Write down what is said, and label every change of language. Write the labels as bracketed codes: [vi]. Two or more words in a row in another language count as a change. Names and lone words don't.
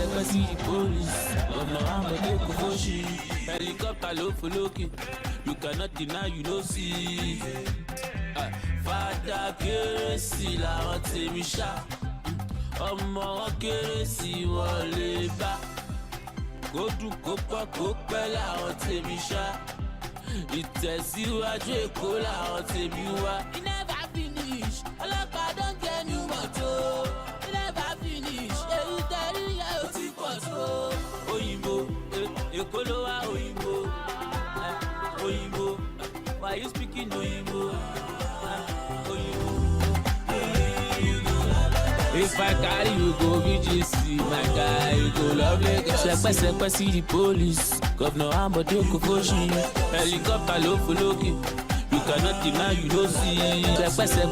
[pcm] see the police. Governor Ambode Kofoshi, helicopter low for looking. You cannot deny you no see. [yo] Fada kérésì làwọn tèmi ṣá. Ọmọ wọn kérésì wọn lè bá. Kó dùn kó pọ̀ kó pẹ́ làwọn tèmi ṣá. Ìtẹ̀síwájú Èkó làwọn tèmi wá. [pcm] It never finish, ọlọ́pàá don get new motor. It never finish, [yo] èyí tẹ̀rí yẹn ò ti pọ̀ tó. Òyìnbó, Èkó ló wá òyìnbó. Òyìnbó, [pcm] why you speaking òyìnbó? [yo] Òyìnbó. [pcm] If I carry you go VGC, my guy, you go love Lagos. Sepe see the police. Governor Ambode Kofoshi, helicopter low for looking. You cannot deny you don't see.